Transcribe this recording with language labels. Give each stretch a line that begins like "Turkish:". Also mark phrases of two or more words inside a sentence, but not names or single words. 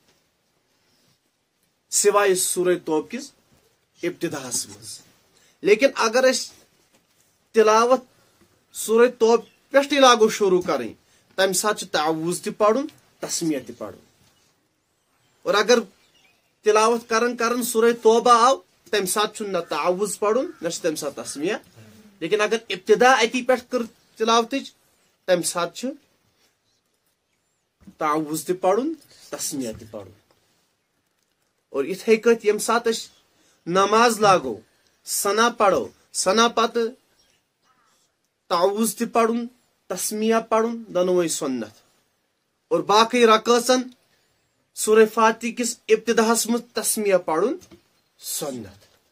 Kashmiri: سوائے سورہ توبہ کِس ابتداہس منٛز لیکن اگر أسۍ تلاوت سورہ توبہ پٮ۪ٹھٕے لاگو شروٗع کرٕنۍ تمہِ ساتہٕ چھُ تعوُذ تہِ پرُن تسمیہ تہِ پرُن اور اگر تلاوت کرن سورہ توبہ آو تمہِ ساتہٕ چھُنہٕ نہ تعوُذ پرُن نہ چھُ تمہِ ساتہٕ تسمیہ لیکن اگر ابتدا اتی پٮ۪ٹھ کٔر تلاوتٕچ تمہِ ساتہٕ چھُ تعوُذ تہِ پرُن تسمیہ تہِ پرُن اور یِتھے کٔنۍ ییٚمہِ ساتہٕ أسۍ نماز لاگو سنا پرو سنا پتہٕ تعوُذ تہِ پرُن تسمیہ پرُن دۄنوے سُنت اور باقٕے رکٲژن سورہ فاتحہ کِس ابتداہس منٛز تسمیہ پرُن سُنت